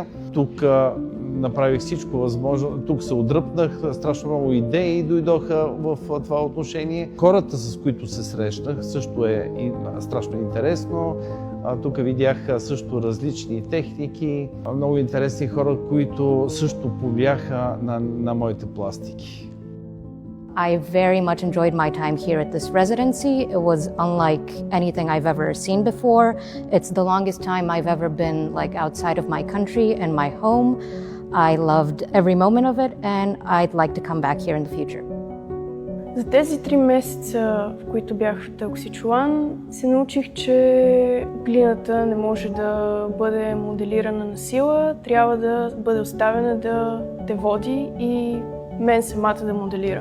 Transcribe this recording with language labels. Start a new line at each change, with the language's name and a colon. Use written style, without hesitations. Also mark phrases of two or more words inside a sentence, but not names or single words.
Bulgarian: Тук направих всичко възможно, тук се отдръпнах, страшно много идеи дойдоха в това отношение. Хората, с които се срещнах, също е страшно интересно. Тук видях също различни техники, много интересни хора, които също повлияха на моите пластики.
English: I very much enjoyed my time here at this residency. It was unlike anything I've ever seen before. It's the longest time I've ever been outside of my country and my home. I loved every moment of it and I'd like to come back here in the future.
Bulgarian: За тези 3 месеца, в които бях в Теоксичлан, се научих, че глината не може да бъде моделирана на сила, трябва да бъде оставена да те води и мен самата да моделира.